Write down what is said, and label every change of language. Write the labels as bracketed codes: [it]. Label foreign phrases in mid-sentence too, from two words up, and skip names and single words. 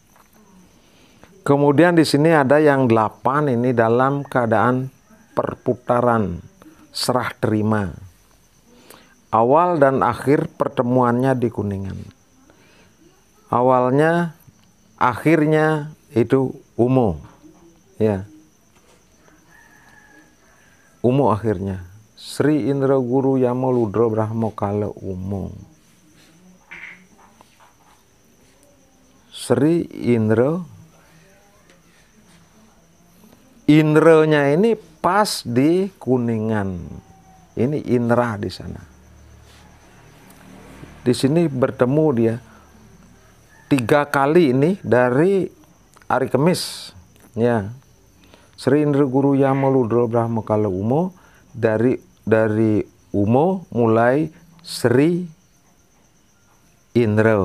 [id] Kemudian di sini ada yang 8 ini dalam keadaan perputaran serah terima. Awal dan akhir pertemuannya di Kuningan. Awalnya, akhirnya itu Umo. Ya. Umo akhirnya. Sri Indra Guru Yamo Ludra Brahmo Kala Umo. Sri Indra, Indranya ini pas di Kuningan. Ini Indra di sana. Di sini bertemu dia 3 kali ini dari hari Kamis. Ya. Sri Indra Guru Yama Ludra Brahma Kala Umo, dari Umo mulai Sri Indra.